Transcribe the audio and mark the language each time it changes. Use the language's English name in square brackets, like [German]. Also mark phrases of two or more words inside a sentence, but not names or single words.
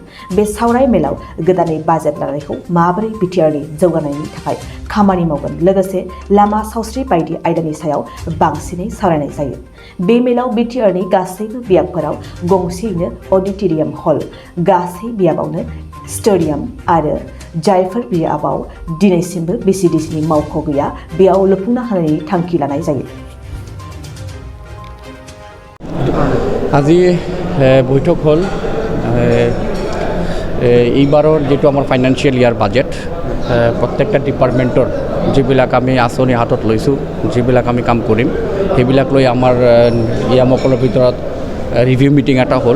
[Bodo] बे सावराय मेलाव गोदानै बाजेट माबोरै बिटिआरनि जौगानायनि थाखाय खामानि मावगोन लोगोसे लामा सावस्रि बायदि आयदानि सायाव बांसिनै सावरायनाय जायो। बे मेलाव बिटिआरनि गासैबो बियाबफोराव गंसेयैनो अडिटोरियाम हल, गासै बियाबावनो स्टेडियाम आरो जायफोर बियाबाव दिनैसिमबो बिसिडिसिनि मावख' गैया बेयाव लुफुंना होनायनि थांखि लानाय जायो। [Assamese] আজি বৈঠক হল এইবাৰৰ যেটো আমাৰ ফাইনান্সিয়েল ইয়াৰ বাজেট প্ৰত্যেকটা ডিপাৰ্টমেণ্টৰ যিবিলাক আমি আঁচনি হাতত লৈছোঁ, যিবিলাক আমি কাম কৰিম সেইবিলাক লৈ আমাৰ ইয়ামসকলৰ ভিতৰত ৰিভিউ মিটিং এটা হ'ল।